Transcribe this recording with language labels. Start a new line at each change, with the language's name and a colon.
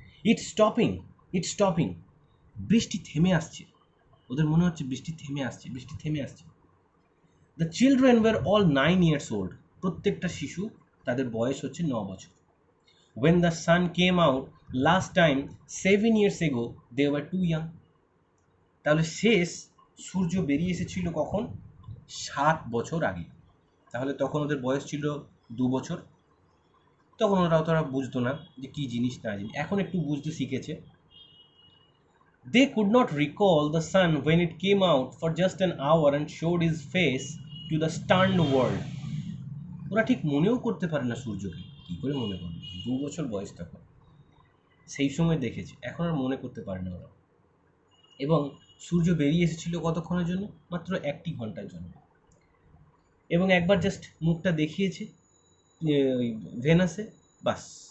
English: it's stopping, it's stopping,
Bangla: বৃষ্টি থেমে আসছে। ওদের মনে হচ্ছে বৃষ্টি থেমে আসছে, বৃষ্টি থেমে আসছে।
English: The children were all 9 years old।
Bangla: প্রত্যেকটা শিশু, তাদের বয়স হচ্ছে 9 বছর।
English: When the sun came out last time 7 years ago, they were too young.
Bangla: তাহলে শেষ সূর্য বেরিয়ে এসেছিল কখন, 7 বছর আগে। তাহলে তখন ওদের বয়স ছিল 2 বছর। তখন ওরা অতটা বুঝতো না যে কী জিনিস না জিনিস, এখন একটু বুঝতে শিখেছে।
English: They could not recall the sun when it came out for just an hour and showed his face to the stunned world.
Bangla: ওরা ঠিক মনেও করতে পারে না সূর্যকে, কী করে মনে করবে, 2 বছর বয়স তখন, সেই সময় দেখেছে, এখন আর মনে করতে পারে না ওরা। এবং সূর্য বেরিয়ে এসেছিল কতক্ষণের জন্য, মাত্র 1 ঘন্টার জন্য। এবং একবার জাস্ট মুখটা দেখিয়েছে ওই ভেনাসে, বাস।